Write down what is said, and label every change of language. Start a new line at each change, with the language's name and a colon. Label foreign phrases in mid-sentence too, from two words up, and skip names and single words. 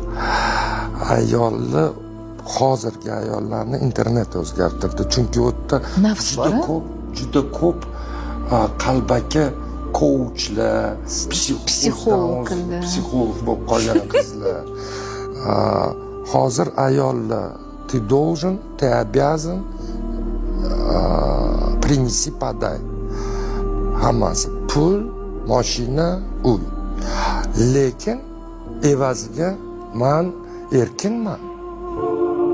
Uzbek: Ayolni, hozirgi ayollarni internet o'zgartirdi. Chunki u yerda Nafs bor, juda ko'p qalbaki coachlar, psixologlar bo'lib qolgan qizlar. Hozir ayollar
Russian: ты должен, ты обязан, принеси, подай.
Uzbek: Hammasi pul, mashina, uy. Lekin evaziga men erkinman.